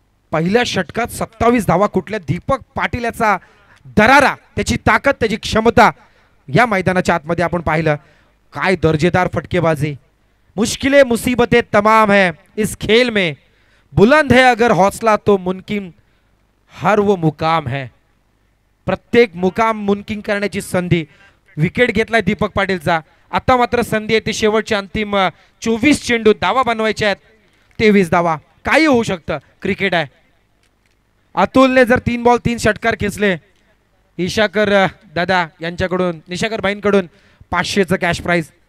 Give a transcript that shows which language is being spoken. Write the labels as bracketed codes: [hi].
[mr] पहिल्या षटकात 27 धावा कुठल्या. दीपक पाटील याचा दरारा, त्याची ताकद, त्याची क्षमता या मैदानाच्या आतमध्ये आपण पाहिलं. काय दर्जेदार फटकेबाजी. [hi] मुश्किलें मुसीबतें तमाम है इस खेल में, बुलंद है अगर हौसला तो मुमकिन हर वो मुकाम है. [mr] प्रत्येक मुकाम मुमकिन करण्याची संधी. विकेट घेतलाय दीपक पाटीलचा. आता मात्र संधी आहे ती शेवटची अंतिम 24 चेंडू धावा बनवायचे आहेत. 23 धावा. काही होऊ शकतं. क्रिकेट आहे. अतुलने जर 3 बॉल 3 षटकार खेचले, ईशाकर दादा यांच्याकडून, निशाकर भाईंकडून 500चं कॅश प्राइज.